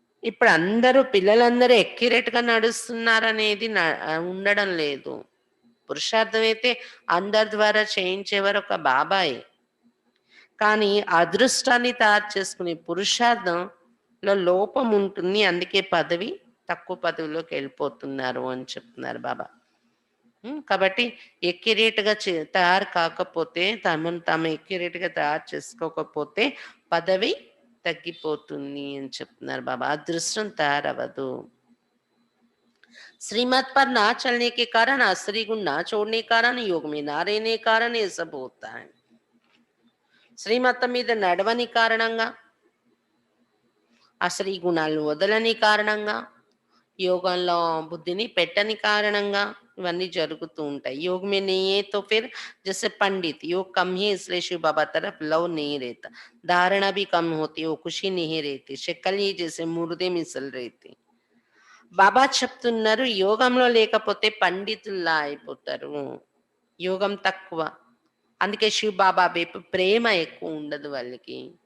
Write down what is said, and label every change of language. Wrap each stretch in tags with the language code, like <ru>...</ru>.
<te>ఇప్పుడు పిల్లలందరూ ఎక్యురేట్గా నడుస్తున్నారనేది ఉండడం లేదు పురుషార్థం అయితే అందరి ద్వారా చేయించేవారు ఒక బాబాయే కానీ అదృష్టాన్ని తయారు చేసుకునే పురుషార్థంలో లోపం ఉంటుంది అందుకే తక్కువ పదవిలోకి వెళ్ళిపోతున్నారు అని చెప్తున్నారు బాబా కాబట్టి ఎక్యురేట్‌గా తయారు కాకపోతే, తమను తాము ఎక్యురేట్‌గా తయారు చేసుకోకపోతే పదవి తగ్గిపోతుంది అని చెప్తున్నారు బాబా. అదృష్టం తయారవ్వదు.</te> <hi>श्रीमत पर ना चलने के कारण, असली गुण ना छोड़ने के कारण, योग में ना रहने के कारण ये सब होता है.</hi> <te>శ్రీమతం మీద నడవని కారణంగా, అసలు ఈ గుణాలు వదలని కారణంగా, యోగంలో బుద్ధిని పెట్టని కారణంగా ఇవన్నీ జరుగుతూ ఉంటాయి.</te> <hi>योग में नहीं है तो फिर जैसे पंडित, योग कम है इसलिए शिव बाबा तरफ लव नहीं रहता, धारणा भी कम होती, वो खुशी नहीं रहती, शक्ल ही जैसे मुर्दे मिसल रहती.</hi> <te>బాబా చెప్తున్నారు యోగంలో లేకపోతే పండితుల్లా అయిపోతారు. యోగం తక్కువ. అందుకే శివ్ బాబా వైపు ప్రేమ ఎక్కువ ఉండదు వాళ్ళకి.</te>